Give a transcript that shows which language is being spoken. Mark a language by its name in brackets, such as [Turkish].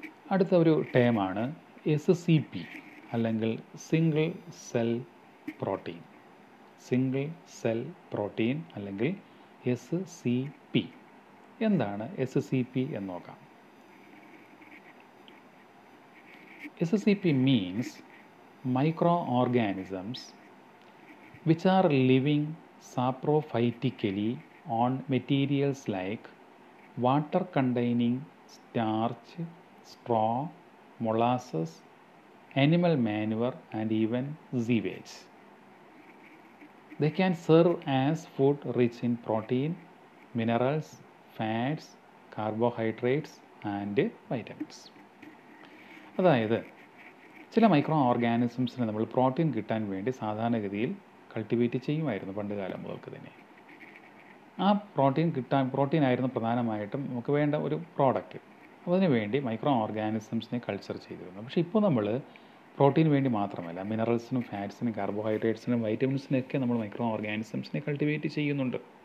[Malayalam] അടുത്ത ഒരു ടേമാണ് SCP അല്ലെങ്കിൽ single cell protein. Single cell protein അല്ലെങ്കിൽ SCP. എന്താണ് SCP എന്ന് നോക്കാം. [English] SCP means microorganisms which are living saprophytically on materials like water containing starch, straw, molasses, animal manure and even sewage. They can serve as food rich in protein, minerals, fats, carbohydrates and vitamins. [Malayalam] അതായത് ചില micro ഓർഗാനിസംസിന് നമ്മൾ protein കിട്ടാൻ വേണ്ടി സാധാരണഗതിയിൽ cultivate ചെയ്യുമായിരുന്നു പണ്ട് കാലം മുതൽക്ക് തന്നെ. ആ പ്രോട്ടീൻ ആയിരുന്നു പ്രധാനമായിട്ടും നമുക്ക് വേണ്ട ഒരു പ്രോഡക്റ്റ്. അപ്പോൾ അതിനു വേണ്ടി മൈക്രോ ഓർഗാനിസംസിനെ കൾച്ചർ ചെയ്തിരുന്നു. പക്ഷേ ഇപ്പോൾ നമ്മൾ പ്രോട്ടീന് വേണ്ടി മാത്രമല്ല, മിനറൽസിനും ഫാറ്റ്സിനും കാർബോഹൈഡ്രേറ്റ്സിനും വൈറ്റമിൻസിനൊക്കെ നമ്മൾ മൈക്രോ ഓർഗാനിസംസിനെ കൾട്ടിവേറ്റ് ചെയ്യുന്നുണ്ട്.